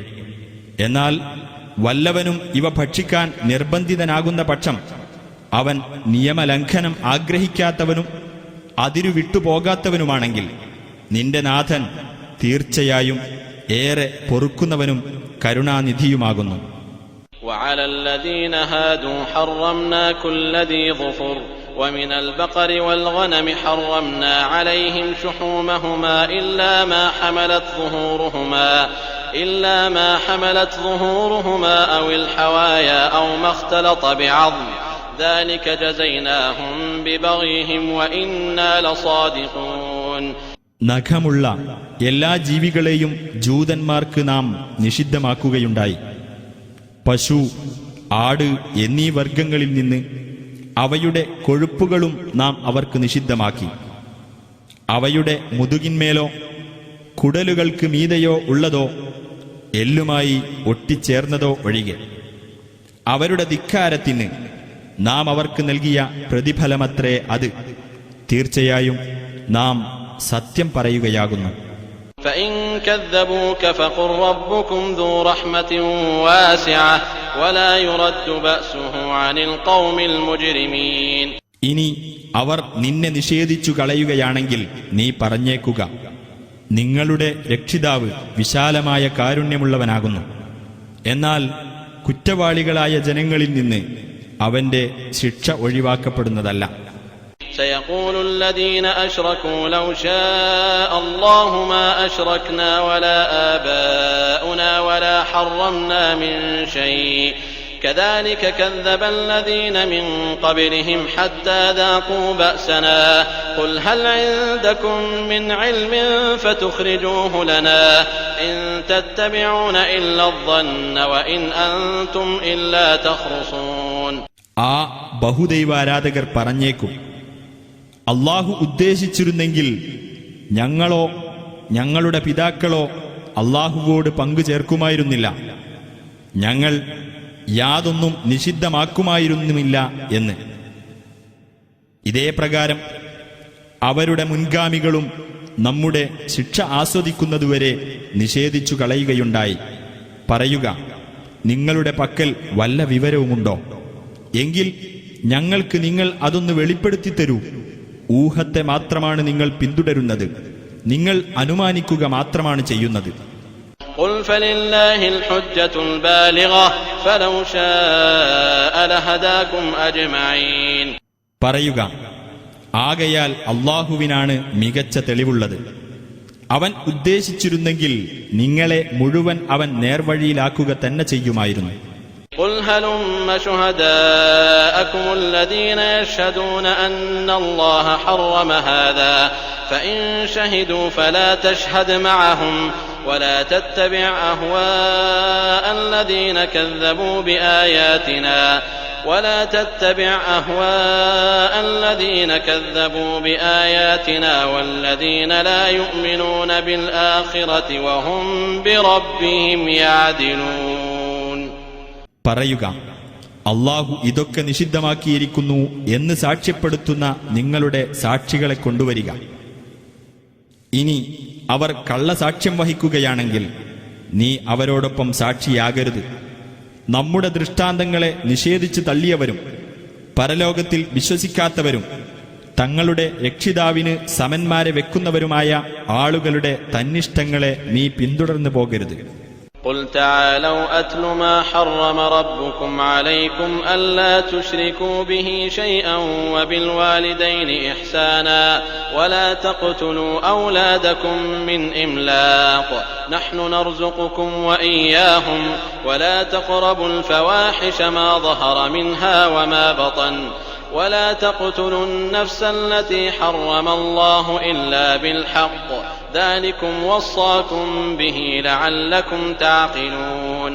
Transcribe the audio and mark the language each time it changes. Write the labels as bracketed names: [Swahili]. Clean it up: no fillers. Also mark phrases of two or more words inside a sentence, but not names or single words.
[Malayalam] എന്നാൽ വല്ലവനും ഇവ ഭക്ഷിക്കാൻ നിർബന്ധിതനാകുന്ന പക്ഷം അവൻ നിയമലംഘനം ആഗ്രഹിക്കാത്തവനും അതിരു വിട്ടുപോകാത്തവനുമാണെങ്കിൽ നിന്റെ നാഥൻ തീർച്ചയായും ഏറെ പൊറുക്കുന്നവനും കരുണാനിധിയുമാകുന്നു. [Arabic] وعلى الذين هادوا حرمنا كل ذي ظفر ومن البقر والغنم حرمنا عليهم شحومهما إلا ما حملت ظهورهما أو الحوايا أو ما اختلط بعظم ذلك جزيناهم ببغيهم وإنا لصادقون. [Malayalam] നഖമുള്ള എല്ലാ ജീവികളെയും ജൂതന്മാർക്ക് നാം നിഷിദ്ധമാക്കുകയുണ്ടായി. പശു, ആട് എന്നീ വർഗങ്ങളിൽ നിന്ന് അവയുടെ കൊഴുപ്പുകളും നാം അവർക്ക് നിഷിദ്ധമാക്കി. അവയുടെ മുതുകിന്മേലോ കുടലുകൾക്ക് മീതെയോ ഉള്ളതോ എല്ലുമായി ഒട്ടിച്ചേർന്നതോ ഒഴികെ. അവരുടെ ധിക്കാരത്തിന് നാം അവർക്ക് നൽകിയ പ്രതിഫലമത്രേ അത്. തീർച്ചയായും നാം സത്യം പറയുകയാകുന്നു. [Arabic] فإن كذبوك فقل ربكم ذو رحمة واسعة ولا يرد بأسه عن القوم المجرمين. [Malayalam] ഇനി അവർ നിന്നെ നിഷേധിച്ചു കളയുകയാണെങ്കിൽ നീ പറഞ്ഞേക്കുക, നിങ്ങളുടെ രക്ഷിതാവ് വിശാലമായ കാരുണ്യമുള്ളവനാകുന്നു. എന്നാൽ കുറ്റവാളികളായ ജനങ്ങളിൽ നിന്ന് അവന്റെ ശിക്ഷ ഒഴിവാക്കപ്പെടുന്നതല്ല. [Arabic] سيقول الذين أشركوا لو شاء الله ما أشركنا ولا آباؤنا ولا حرمنا من شيء كذلك كذب الذين من قبلهم حتى ذاقوا بأسنا قل هل عندكم من علم فتخرجوه لنا إن تتبعون إلا الظن وإن أنتم إلا تخرصون. [Malayalam] ആ ബഹുദൈവാരാധകർ പറഞ്ഞേക്കും, അല്ലാഹു ഉദ്ദേശിച്ചിരുന്നെങ്കിൽ ഞങ്ങളോ ഞങ്ങളുടെ പിതാക്കളോ അല്ലാഹുവോട് പങ്കു ചേർക്കുമായിരുന്നില്ല, ഞങ്ങൾ യാതൊന്നും നിഷിദ്ധമാക്കുമായിരുന്നുമില്ല എന്ന്. ഇതേ പ്രകാരം അവരുടെ മുൻഗാമികളും നമ്മുടെ ശിക്ഷ ആസ്വദിക്കുന്നതുവരെ നിഷേധിച്ചു കളയുകയുണ്ടായി. പറയുക, നിങ്ങളുടെ പക്കൽ വല്ല വിവരവുമുണ്ടോ? എങ്കിൽ ഞങ്ങൾക്ക് നിങ്ങൾ അതൊന്ന് വെളിപ്പെടുത്തി തരൂ. ഊഹത്തെ മാത്രമാണ് നിങ്ങൾ പിന്തുടരുന്നത്, നിങ്ങൾ അനുമാനിക്കുക മാത്രമാണ് ചെയ്യുന്നത്. [Arabic] قل فلله الحجة البالغة فلو شاء لهداكم أجمعين. [Malayalam] പറയുക, ആകയാൽ അല്ലാഹുവിനാണ് മികച്ച തെളിവുള്ളത്. അവൻ ഉദ്ദേശിച്ചിരുന്നെങ്കിൽ നിങ്ങളെ മുഴുവൻ അവൻ നേർവഴിയിലാക്കുക തന്നെ ചെയ്യുമായിരുന്നു. [Arabic] قل هلم شهداءكم الذين يشهدون أن الله حرم هذا فإن شهدوا فلا تشهد معهم ولا تتبع أهواء الذين كذبوا بآياتنا والذين لا يؤمنون بالآخرة وهم بربهم يعدلون. [Malayalam] പറയുക, അല്ലാഹു ഇതൊക്കെ നിഷിദ്ധമാക്കിയിരിക്കുന്നു എന്ന് സാക്ഷ്യപ്പെടുത്തുന്ന നിങ്ങളുടെ സാക്ഷികളെ കൊണ്ടുവരിക. ഇനി അവർ കള്ളസാക്ഷ്യം വഹിക്കുകയാണെങ്കിൽ നീ അവരോടൊപ്പം സാക്ഷിയാകരുത്. നമ്മുടെ ദൃഷ്ടാന്തങ്ങളെ നിഷേധിച്ച് തള്ളിയവരും പരലോകത്തിൽ വിശ്വസിക്കാത്തവരും തങ്ങളുടെ രക്ഷിതാവിന് സമന്മാരെ വെക്കുന്നവരുമായ ആളുകളുടെ തന്നിഷ്ടങ്ങളെ നീ പിന്തുടർന്നു പോകരുത്. [Arabic] قل تعالوا أتل ما حرم ربكم عليكم ألا تشركوا به شيئا وبالوالدين إحسانا ولا تقتلوا أولادكم من إملاق نحن نرزقكم وإياهم ولا تقربوا الفواحش ما ظهر منها وما بطن ولا تقتلوا النفس التي حرم الله إلا بالحق ذلكم وصاكم به لعلكم تعقلون.